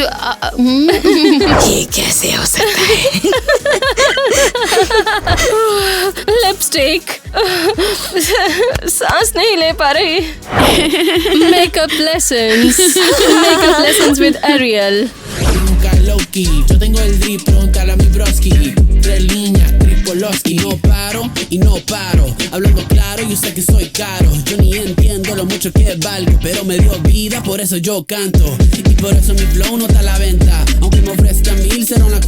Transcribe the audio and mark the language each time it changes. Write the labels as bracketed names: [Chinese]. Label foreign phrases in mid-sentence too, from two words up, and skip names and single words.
[Hindi] ये कैसे हो सकता है? लिपस्टिक, सांस नहीं ले पा रही। [English] makeup lessons with Ariel. [Spanish] Yo tengo el drip, preguntarle a mi broski. 3 líneas, Tripolowski. No paro y no paro. Hablando claro, yo sé que soy caro. Yo ni entiendo lo mucho que valgo, pero me dio vida, por eso yo canto. Y por eso mi flow no está a la venta. Aunque me ofrezcan 1000, cero en la cuenta.